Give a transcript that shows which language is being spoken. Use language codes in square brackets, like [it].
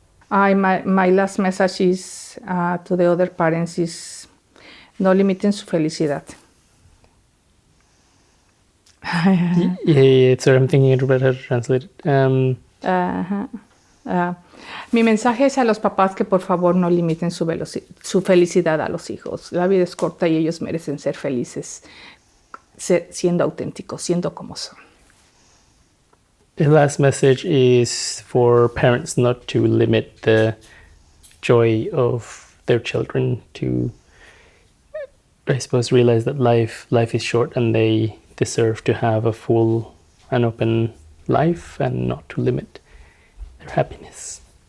[en] My last message is to the other parents is [es] no limiten su felicidad. [en] Yeah, sorry, I'm thinking about how to translate it. [es] Mi mensaje es a los papás que por favor no limiten su felicidad a los hijos. La vida es corta y ellos merecen ser felices, siendo auténticos, siendo como son. [en] The last message is for parents not to limit the joy of their children, to, I suppose, realize that life is short and they deserve to have a full and open life, and not to limit their happiness.